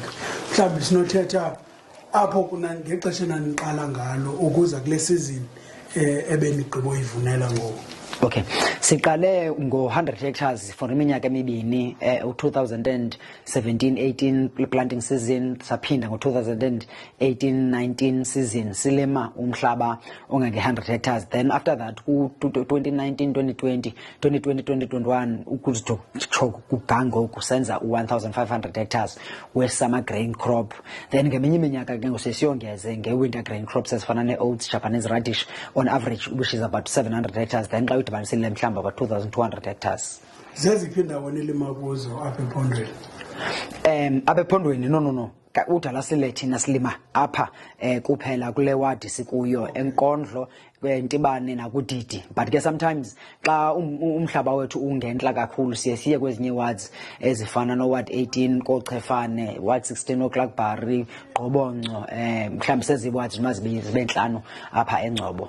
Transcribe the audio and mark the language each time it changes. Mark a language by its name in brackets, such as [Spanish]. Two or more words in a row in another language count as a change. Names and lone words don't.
[Xhosa] Mhlawumbi sinothetha apho kuna ngexesha enaniqala ngalo ukuza kule sizini ebenigqibo uyivunela ngoku. Okay, siqale ngo-100 [English] hectares for [Xhosa] iminyaka emibini, 2017-18 [English] planting season, [Xhosa] saphinda ngo-2018-19 season silima umhlaba ongange-100 hectares. [English] Then after that, [Xhosa] ku-2019-2020, 2020-2021, ukutsho kugangoku senza 1,500 hectares we- [English] summer grain crop. [Xhosa] Then ngeminye iminyaka ke ngosesiyongeze nge- [English] winter grain crops [Xhosa] ezifana ne-oats, [English] Japanese radish, on average, which is about 700 hectares. [Xhosa] Then xa udibanisile mhlawumbi [English] about 2,200 hectares. [Xhosa] Zeziphi indawo nilima kuzo apha ephondweni? Apha ephondweni no. Udalasile thina silima apha kuphela kule wadi sikuyo enkondlo kwentibane nakudidi, but ke sometimes xa umhlaba wethu ungentla kakhulu siye kwezinye wards ezifana no ward 18 koChefane, ward 16 oClarkbury, Gqobonco, mhlawumbi sezi wards zibe nhlanu apha eNgcobo.